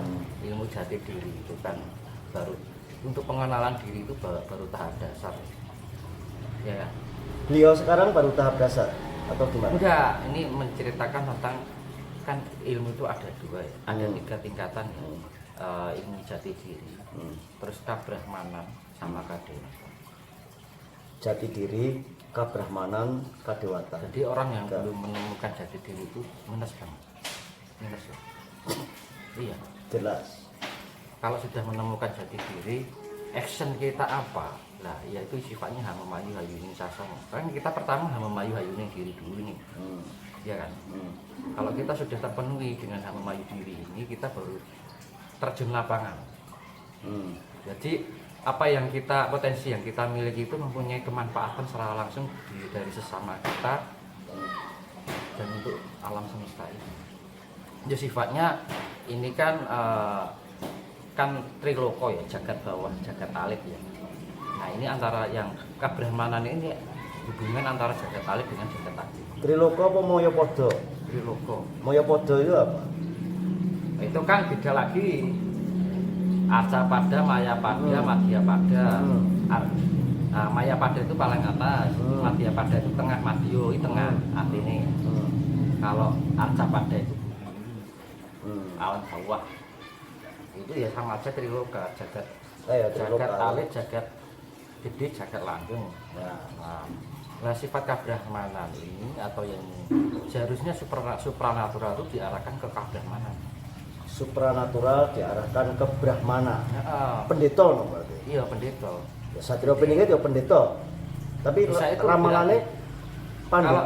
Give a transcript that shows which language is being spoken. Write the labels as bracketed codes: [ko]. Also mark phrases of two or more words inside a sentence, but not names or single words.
[id] Ilmu jati diri itu kan baru untuk pengenalan diri itu baru tahap dasar. Ya. Beliau sekarang baru tahap dasar atau gimana? Udah, ini menceritakan tentang kan ilmu itu ada 2 ya. Ada 3 tingkatan ya. Ilmu jati diri, terus kabrahmanan sama kadewatan. Jati diri, kabrahmanan, kadewatan. Jadi orang yang belum menemukan jati diri itu minus banget. Minus ya. Iya. Jelas. Kalau sudah menemukan jati diri, action kita apa? Lah, yaitu sifatnya [jv] hamamayu hayuning sasana. [id] Kan kita pertama [jv] hamamayu hayuning [id] diri dulu nih. Iya kan? Kalau kita sudah terpenuhi dengan hamamayu diri ini, kita baru terjun lapangan. Jadi apa yang kita potensi yang kita miliki itu mempunyai kemanfaatan secara langsung dari sesama kita dan untuk alam semesta ini. Ya sifatnya ini kan kan triloko ya, jagat bawah, jagat alit ya. Nah ini antara yang kabrahmanan ini hubungan antara jagat alit dengan jagat alit. Triloko apa Moyopodo? Triloko. Moyopodo itu apa? Itu kan beda lagi. Arca pada, Maya pada, Madhya pada. Nah, Maya pada itu paling atas, Madhya pada itu tengah, Madhyo itu tengah artinya. Kalau Arca pada itu alam bawah. Itu ya sama aja triloka, jagat jagat alit, jagat gede, jagat langgeng. Nah, sifat kabrahmanan ini atau yang seharusnya supranatural itu diarahkan ke kabrahmanan. Supranatural diarahkan ke Brahmana. Pendeta no berarti. Iya, pendeta. Ya, Satrio Pining itu ya pendeta. Tapi ramalannya pandita